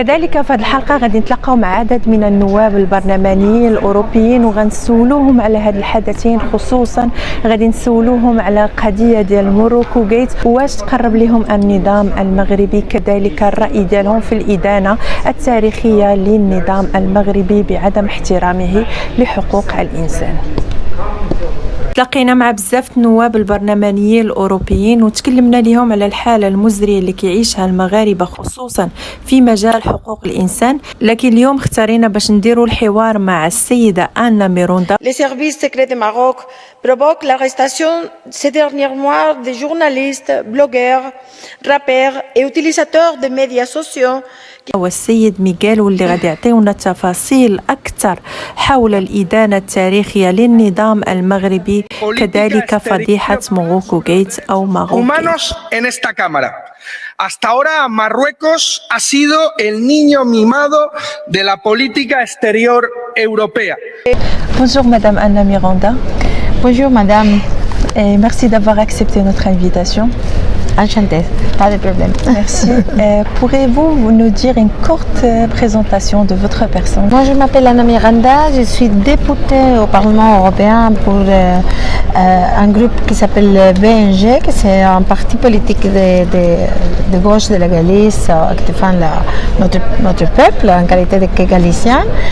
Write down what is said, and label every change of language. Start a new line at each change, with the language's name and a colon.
Arabic: كذلك في هذه الحلقة غادي نتلاقاو مع عدد من النواب البرلمانيين الأوروبيين وغنسولوهم على هاد الحدثين، خصوصا غادي نسولوهم على قضية ديال موروكو جيت، واش تقرب لهم النظام المغربي، كذلك الرأي ديالهم في الإدانة التاريخية للنظام المغربي بعدم احترامه لحقوق الإنسان. تلاقينا مع بزاف النواب البرلمانيين الأوروبيين وتكلمنا لهم على الحالة المزرية اللي كيعيشها المغاربة خصوصا في مجال حقوق الإنسان، لكن اليوم اختارينا باش نديروا الحوار مع السيدة آنا ميروندا.
French: Les services secrets du Maroc provoquent l'arrestation ces derniers mois des journalistes, blogueurs, rappeurs et utilisateurs de médias sociaux.
Arabic: والسيد ميغيل، واللي غادي يعطيونا تفاصيل أكثر حول الإدانة التاريخية للنظام المغربي، كذلك فضيحة موروكو جيت أو ماروكو جيت.
Spanish: Hasta ahora Marruecos ha sido el niño mimado de la política exterior europea.
French: Bonjour Madame Anna Miranda. Bonjour Madame. Et merci d'avoir accepté notre invitation. Enchantée, pas de problème. Merci. Pourriez-vous nous dire une courte présentation de votre personne? Moi, je m'appelle Anna Miranda, je suis députée au Parlement européen pour un groupe qui s'appelle BNG, que c'est un parti politique de gauche de la Galice qui défend notre peuple en qualité de Galicien.